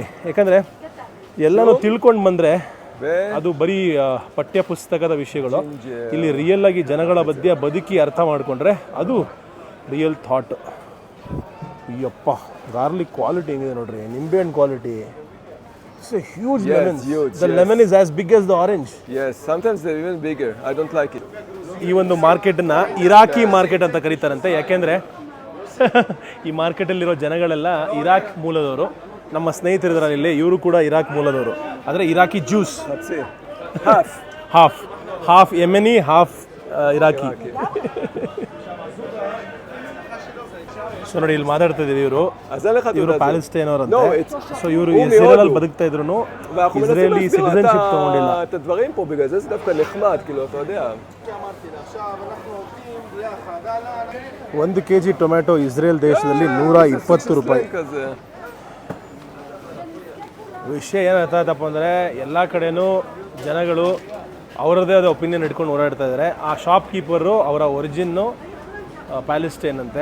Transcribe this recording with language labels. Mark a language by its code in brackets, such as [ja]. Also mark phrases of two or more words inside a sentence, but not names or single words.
[kn] ಯಾಕಂದರೆ ಎಲ್ಲನೂ ತಿಳ್ಕೊಂಡು ಬಂದರೆ ಅದು ಬರೀ ಪಠ್ಯ ಪುಸ್ತಕದ ವಿಷಯಗಳು. ಇಲ್ಲಿ ರಿಯಲ್ ಆಗಿ ಜನಗಳ ಮಧ್ಯೆ ಬದುಕಿ ಅರ್ಥ ಮಾಡಿಕೊಂಡ್ರೆ ಅದು [en] real thought. [kn] ಅಯ್ಯಪ್ಪ, [en] garlic quality [kn] ಹೆಂಗಿದೆ ನೋಡ್ರಿ, ನಿಂಬೆಹಣ್ಣು ಕ್ವಾಲಿಟಿ. [en] it's a huge lemon. the lemon is as big as the orange. Yes, sometimes they're even bigger. I don't like it. [kn] ಈ ಒಂದು ಮಾರ್ಕೆಟನ್ನ [en] Iraqi market [kn] ಅಂತ ಕರೀತಾರಂತೆ. ಯಾಕೆಂದರೆ ಈ ಮಾರ್ಕೆಟಲ್ಲಿರೋ ಜನಗಳೆಲ್ಲ ಇರಾಕ್ ಮೂಲದವರು. ನಮ್ಮ ಸ್ನೇಹಿತರಿದ್ದಾರೆ ಇಲ್ಲಿ, ಇವರು ಕೂಡ ಇರಾಕ್ ಮೂಲದವರು. ಆದರೆ [en] Iraqi Jews Let's see. Half. half Yemeni, half Iraqi. [kn] ಸೊ ನೋಡಿ, ಇಲ್ಲಿ ಮಾತಾಡ್ತಾ ಇದೀವಿ. ಇವರು ಪ್ಯಾಲೆಸ್ಟೈನ್ ಅವರಂತೆ. ಸೊ ಇವರು ಇಸ್ರೇಲ್ ಬದುಕ್ತಾ ಇದ್ರು, [en] Israeli citizenship [kn] ತಗೊಂಡಿಲ್ಲ. [he] את הדברים פה, בגלל זה זה דווקא נחמד, כאילו, אתה יודע. [kn] 1 kg ಟೊಮ್ಯಾಟೊ ಇಸ್ರೇಲ್ ದೇಶದಲ್ಲಿ 120 ರೂಪಾಯಿ. ವಿಷಯ ಏನಾಗ್ತದಪ್ಪ ಅಂದರೆ, ಎಲ್ಲ ಕಡೆನೂ ಜನಗಳು ಅವರದೇ ಆದ ಒಪಿನಿಯನ್ ಇಟ್ಕೊಂಡು ಓಡಾಡ್ತಾ ಇದ್ದಾರೆ. ಆ [en] shop keeper [kn] ಅವರ ಒರಿಜಿನ್ನು ಪ್ಯಾಲೆಸ್ಟೈನ್ ಅಂತೆ.